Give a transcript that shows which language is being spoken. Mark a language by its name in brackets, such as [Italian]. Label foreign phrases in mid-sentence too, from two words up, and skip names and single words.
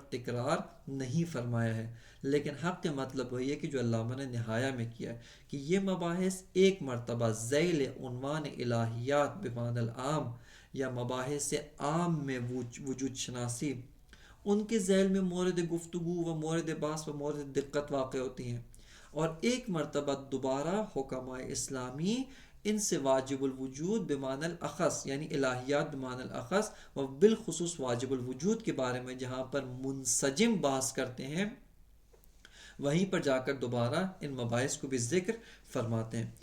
[Urdu] تکرار نہیں فرمایا ہے، لیکن حق کے مطلب وہی ہے کہ جو علامہ نے نہایہ میں کیا ہے کہ یہ مباحث ایک مرتبہ ذیل عنوان [Arabic] الہیات بمعنی العام [Urdu] یا مباحث عام میں وجود شناسی ان کے ذیل میں مورد گفتگو و مورد بحث و مورد دقت واقع ہوتی ہیں، اور ایک مرتبہ دوبارہ حکماء اسلامی ان سے [Arabic] واجب الوجود بمعنی الاخص [Urdu] یعنی [Arabic] الہیات بمعنی الاخص [Urdu] و بالخصوص [Arabic] واجب الوجود [Urdu] کے بارے میں جہاں پر منسجم بحث کرتے ہیں، وہیں پر جا کر دوبارہ ان مباحث کو بھی ذکر فرماتے ہیں۔